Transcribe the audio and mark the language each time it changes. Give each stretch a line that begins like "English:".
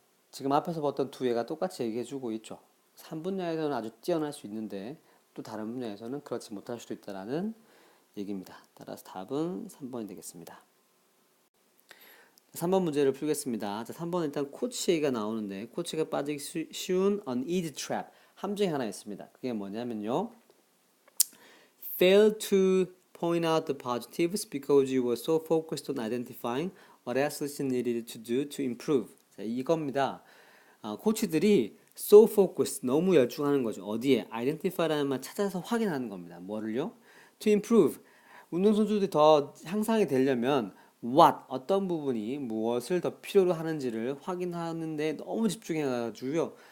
Korean: 지금 앞에서 봤던 두 애가 똑같이 얘기해주고 있죠. 한 분야에서는 아주 뛰어날 수 있는데 또 다른 분야에서는 그렇지 못할 수도 있다라는 얘기입니다. 따라서 답은 3번이 되겠습니다. 3번 문제를 풀겠습니다. 자, 3번 일단 코치 얘기가 나오는데 코치가 빠지기 쉬운
English: an easy trap
Korean: 함정이 하나 있습니다. 그게 뭐냐면요.
English: Fail to point out the positives because you were so focused on identifying what else is needed to do to improve.
Korean: 자, 이겁니다. 코치들이
English: so focused,
Korean: 너무 열중하는 거죠. 어디에? identify라는 말 찾아서 확인하는 겁니다. 뭐를요?
English: to improve.
Korean: 운동선수들이 더 향상이 되려면 what, 어떤 부분이 무엇을 더 필요로 하는지를 확인하는데 너무 집중해가지고요.